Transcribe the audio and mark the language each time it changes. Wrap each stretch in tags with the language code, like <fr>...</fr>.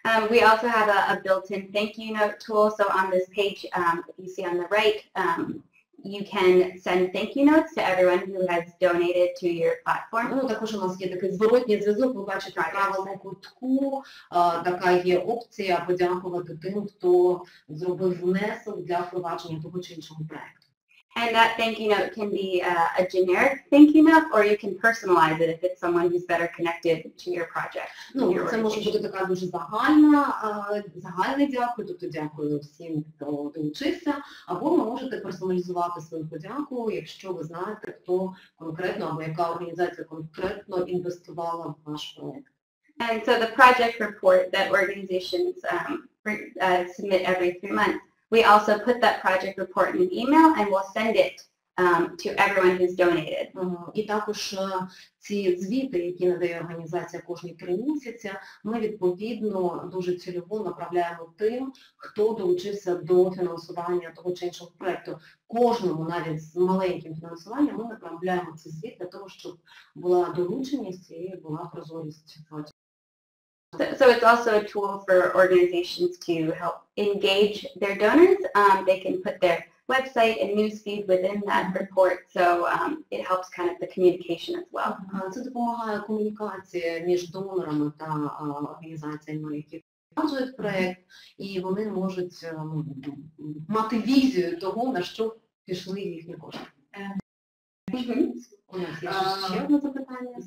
<en>We also have a built-in thank you note tool. So on this page, you see on the right, you can send thank you notes to everyone who has donated to your platform.</en> <uk>Також у нас є такий зворотній зв'язок, ви бачите в правому кутку, така є опція подякувати тим, хто зробив внесок для впровадження того чи іншого проєкту.</uk> <en>And that thank you note can be a generic thank you note, or you can personalize it if it's someone who's better connected to your project.</en> <uk>Це може бути така дуже загальний дякую, тобто дякую всім, хто долучився, або ви можете персоналізувати свою подяку, якщо ви знаєте, хто конкретно або яка організація конкретно інвестувала в ваш проєкт.</uk> <en>And so the project report that organizations submit every 3 months, we also put that project report in an email and we'll send it to everyone who's donated.</en> <uk>І також ці звіти, які надає організація кожні 3 місяці, ми відповідно дуже цільово направляємо тим, хто долучився до фінансування того чи іншого проєкту. Кожному, навіть з маленьким фінансуванням, ми направляємо цей звіт для того, щоб була долученість і була прозорість.</uk> <en>So it's also a tool for organizations to help engage their donors. They can put their website and newsfeed within that report, so it helps kind of the communication as well.</en> <uk>Це допомагає комунікації між донорами та організаціями, які впроваджують проєкт, і вони можуть мати візію того, на що пішли їхні кошти. У нас є ще одне запитання.</uk>